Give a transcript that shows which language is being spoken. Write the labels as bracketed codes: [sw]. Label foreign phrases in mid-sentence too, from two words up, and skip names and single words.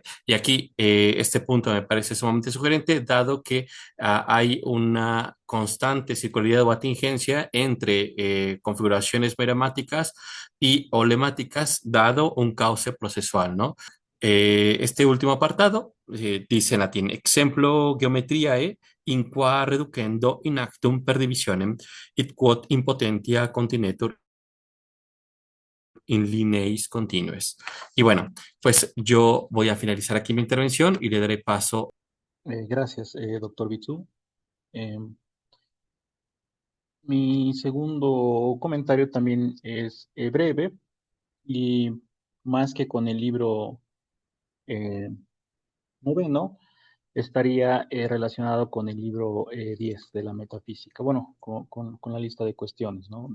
[es] Y aquí este punto me parece sumamente sugerente, dado que hay una constante circularidad o atingencia entre configuraciones matemáticas y o lemáticas, dado un cauce procesual, ¿no? Este último apartado dice en latín: [la] exemplo geometriae in qua reducendo in actum per divisionem id quod impotentia continetur in lineis continues. [es] Y bueno, pues yo voy a finalizar aquí mi intervención y le daré paso. Gracias, doctor Bitsu. Mi segundo comentario también es breve y más que con el libro eh, noveno, estaría relacionado con el libro 10 de la metafísica, bueno, con la lista de cuestiones, ¿no?